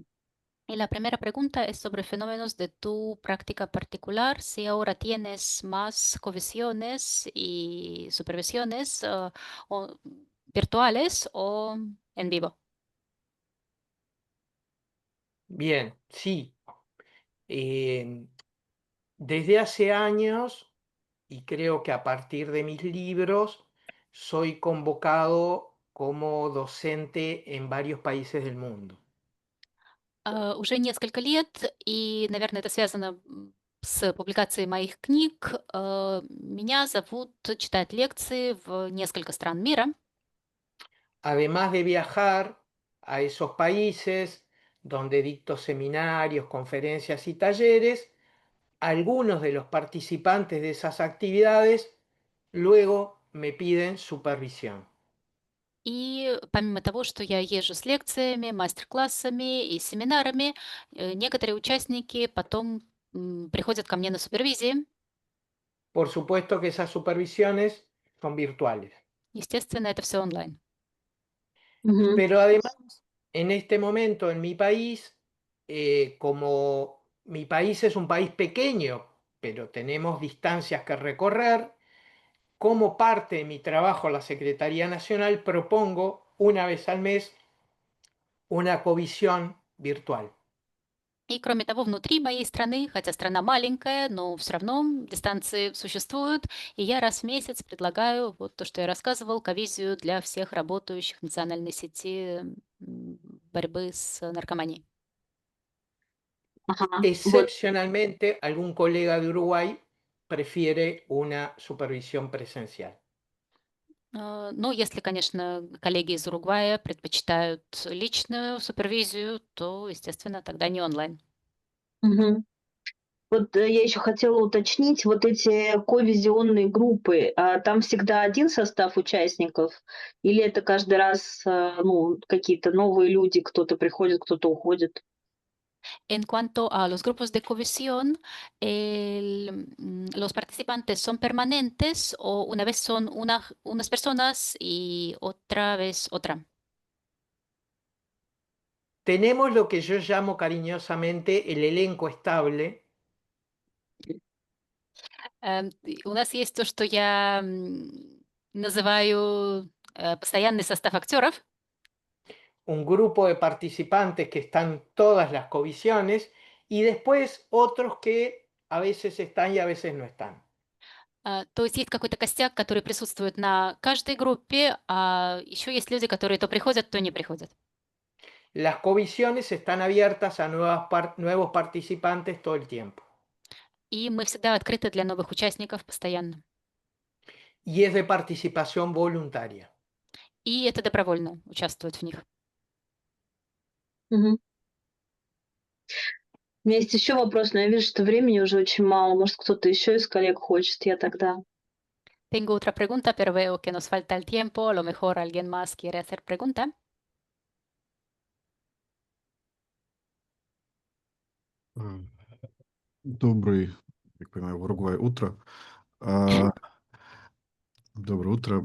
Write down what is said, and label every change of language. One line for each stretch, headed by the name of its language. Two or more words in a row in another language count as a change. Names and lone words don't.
Spanish: Y la primera pregunta es sobre fenómenos de tu práctica particular. Si ahora tienes más covisiones y supervisiones virtuales o en vivo. Bien, sí. Desde hace años, y creo que a partir de mis libros, soy convocado como docente en varios países del mundo.
Russian: Уже несколько лет, и, наверное, это связано с публикацией моих книг. Меня зовут читать лекции в несколько стран мира.
Spanish: Además de viajar a esos países donde dicto seminarios, conferencias y talleres, algunos de los participantes de esas actividades luego me piden supervisión.
Russian: И помимо того, что я езжу с лекциями, мастер-классами и семинарами, некоторые участники потом приходят ко мне на супервизии.
Spanish: por supuesto que esas supervisiones son virtuales.
Russian: Естественно, это все онлайн. Мгм.
Spanish: Pero además, en este momento en mi país, como mi país es un país pequeño, pero tenemos distancias que recorrer, como parte de mi trabajo a la Secretaría Nacional, propongo una vez al mes una covisión virtual.
Russian: И кроме того, внутри моей страны, хотя страна маленькая, но все равно дистанции существуют, и я раз в месяц предлагаю вот то, что я рассказывал, ковизию для всех работающих в национальной сети борьбы с наркоманией. Ага, вот.
Spanish: Excepcionalmente, algún colega de Uruguay prefiere una supervisión presencial.
Russian: Ну, если, конечно, коллеги из Уругвая предпочитают личную супервизию, то, естественно, тогда не онлайн. Мгм. Вот я еще хотела уточнить, вот эти ковизионные группы, там всегда один sostав участников, или это каждый раз, ну, какие-то новые люди, кто-то приходит, кто-то уходит?
Spanish: En cuanto a los grupos de cohesión, ¿los participantes son permanentes o una vez son unas personas y otra vez otra? Tenemos lo que yo llamo cariñosamente el elenco estable,
Russian: У нас есть то, что я называю постоянный состав актеров.
Spanish: un grupo de participantes que están todas las covisiones y después otros que a veces están y a veces no están.
Russian: То есть есть какой-то костяк, который присутствует на каждой группе, а еще есть люди, которые то приходят, то не приходят.
Spanish: Las covisiones están abiertas a nuevos participantes todo el tiempo
Russian: И мы всегда открыты для новых участников постоянно.
Spanish: y es de participación voluntaria.
Russian: И это добровольно участвовать в них. Мгм. У меня есть еще вопрос, но я вижу, что времени уже очень мало. Может, кто-то еще из коллег хочет, я тогда.
Spanish: Tengo otra pregunta, pero veo que nos falta el tiempo. A lo mejor alguien más quiere hacer pregunta.
Russian: Добрый, как понимаю, в Уругвай утро. А, Доброе утро.